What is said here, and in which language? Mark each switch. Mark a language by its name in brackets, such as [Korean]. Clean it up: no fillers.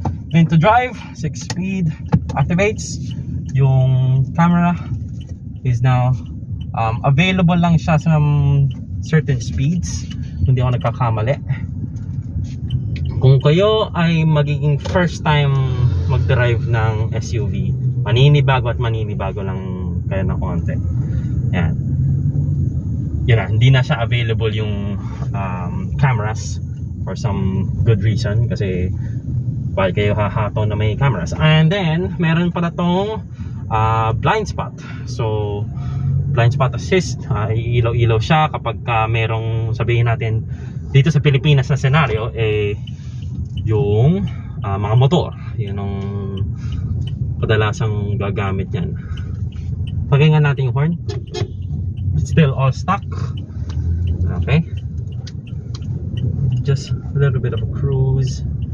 [English] Then to drive, 6-speed activates. [Filipino] Yung camera [English] is now available [Filipino] lang siya sa certain speeds, hindi ako nagkakamali. Kung kayo ay magiging first time mag-drive ng SUV, maninibago lang kayo ng konti. Yan, yun na, hindi na siya available yung cameras [English] for some good reason, [Filipino] kasi bakit kayo hahato na may cameras. And then meron pala tong blind spot. So blind spot assist, ilaw-ilaw siya kapag merong, sabihin natin dito sa Pilipinas na senaryo, yung mga motor, yun ang kadalasang gagamit yan. Pakinggan natin yung horn. [English] Still all stock. Okay, just a little bit of a cruise.